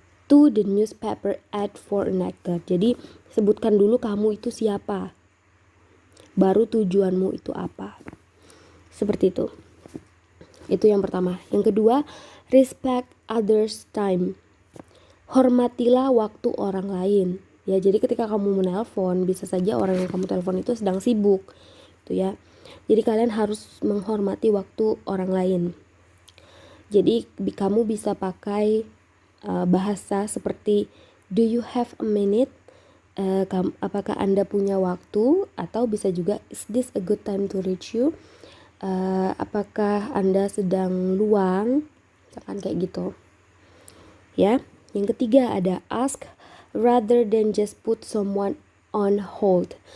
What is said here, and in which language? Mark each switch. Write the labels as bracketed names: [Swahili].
[English] To the newspaper ad for an actor. [Indonesian] Jadi sebutkan dulu kamu itu siapa, baru tujuanmu itu apa. Seperti itu. Itu yang pertama. Yang kedua, [English] respect others' time. [Indonesian] hormatilah waktu orang lain. Ya, jadi ketika kamu menelpon, bisa saja orang yang kamu telepon itu sedang sibuk, gitu ya. Jadi kalian harus menghormati waktu orang lain. Jadi kamu bisa pakai bahasa seperti [English] do you have a minute? [Indonesian] Apakah Anda punya waktu? Atau bisa juga [English] is this a good time to reach you? [Indonesian] Apakah Anda sedang luang? Misalkan kayak gitu. Ya. Yang ketiga ada [English] ask rather than just put someone on hold.